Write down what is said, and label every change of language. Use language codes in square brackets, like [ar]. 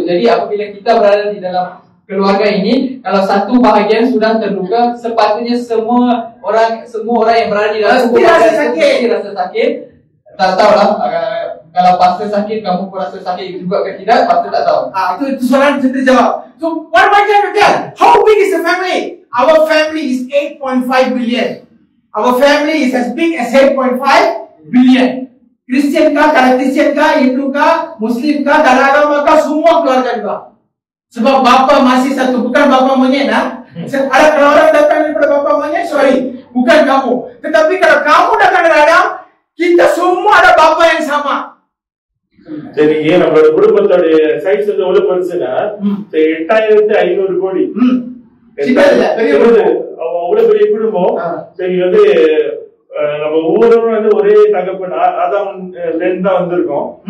[ms] Jadi apabila kita berada di dalam keluarga ini, kalau satu bahagian sudah terluka, sepatutnya semua orang yang berada di dalam keluarga itu rasa sakit. Tak tahulah kalau pastor sakit, kamu pun rasa sakit juga ke tidak, pastor tak tahu. Itu soalan saya terjawab. [en] So what am I trying to tell? How big is the family? Our family is 8.5 billion. Our family is as big as 8.5 billion. [ms] Kristian kah, kalau Kristian kah, Hindu kah, Muslim kah, dan agama kah, semua keluarga juga. Sebab bapa masih satu, bukan bapa monyet. Ada kalau orang datang daripada bapa monyet, sorry, bukan kamu. Tetapi kalau kamu datang dari Adam, kita semua ada bapa yang sama. [ta] சரி, நம்மளோட குடும்பத்தோடைய size வந்து எவ்வளவு பெருசுன்னா 8500 கோடி. அவ்வளவு பெரிய குடும்பம். சரி, வந்து நம்ம ஒவ்வொருவரும் வந்து ஒரே தகப்பன் ஆதாம் தான் வந்திருக்கோம்.